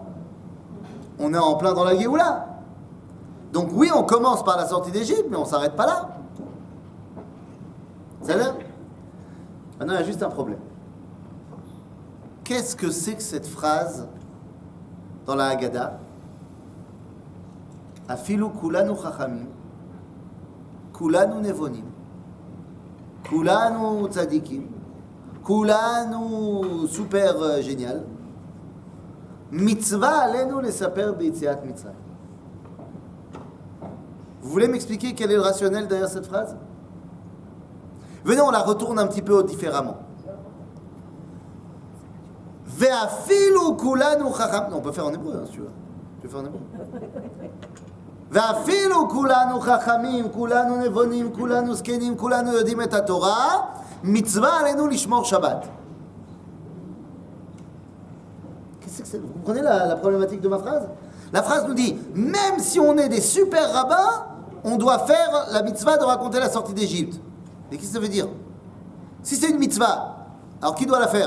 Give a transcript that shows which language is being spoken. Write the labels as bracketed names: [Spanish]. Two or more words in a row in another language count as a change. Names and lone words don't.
[French] On est en plein dans la Géoula. Donc oui, on commence par la sortie d'Égypte, mais on ne s'arrête pas là. Ça va? Maintenant, il y a juste un problème. Qu'est-ce que c'est que cette phrase dans la Haggadah? [Hebrew] אפילו כולנו חכמים, כולנו נבונים, כולנו צדיקים, כולנו [French] super génial. [Hebrew] מצוה עלינו לספר ביציאת מצרים. [French] Vous voulez m'expliquer quel est le rationnel derrière cette phrase? Venez, on la retourne un petit peu différemment. [Hebrew] ואפילו כולנו חכם. [French] On peut faire en hébreu, hein, si tu veux. Tu veux faire en hébreu? [Hebrew] ואפילו כולנו חכמים, כולנו נבונים, כולנו זקנים, כולנו יודעים את התורה, מצוה עלינו לשמור שבת. [French] Qu'est-ce que c'est? Vous comprenez la problématique de ma phrase? La phrase nous dit, même si on est des super rabbins, on doit faire la mitzvah de raconter la sortie d'Égypte. Mais qu'est-ce que ça veut dire? Si c'est une mitzvah, alors qui doit la faire?